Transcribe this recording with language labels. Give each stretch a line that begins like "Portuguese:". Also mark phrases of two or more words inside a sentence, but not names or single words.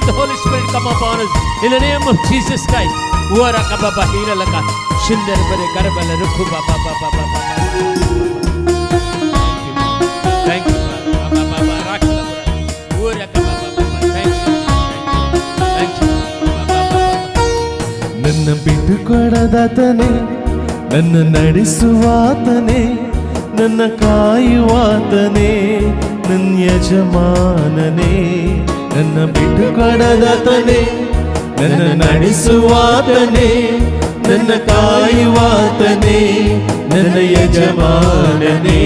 English: the Holy Spirit come upon us in the name of Jesus Christ. Ura kababa hira laka shindar bare karbala rukhu baba baba baba. Thank you baba baba rakla ura kababa baba. Thank you baba baba.
Kannada: ನನ್ನ ಬಿಟ್ಟುಕೊಡದಾತನೇ, ನನ್ನ ನಡೆಸುವಾತನೇ, ನನ್ನ ಕಾಯುವಾತನೇ, ನನ್ನ ಯಜಮಾನನೇ. ನನ್ನ ಬಿಟ್ಟುಕೊಡದಾತನೇ, ನನ್ನ ನಡೆಸುವಾತನೇ, ನನ್ನ ಕಾಯುವಾತನೇ, ನನ್ನ ಯಜಮಾನನೇ.